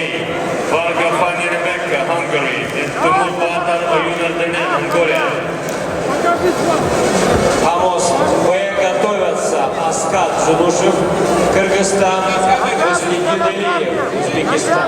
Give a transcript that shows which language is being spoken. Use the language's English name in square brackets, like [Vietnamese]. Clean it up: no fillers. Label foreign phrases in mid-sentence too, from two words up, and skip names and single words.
[English] Varga Fanny Rebecca, Hungary. And Timur Batar Oyunar Dene, Mongolia. [Russian] Помост Б готовятся Аскат Джунушев, Кыргызстан, Руслидин Илиев, Узбекистан.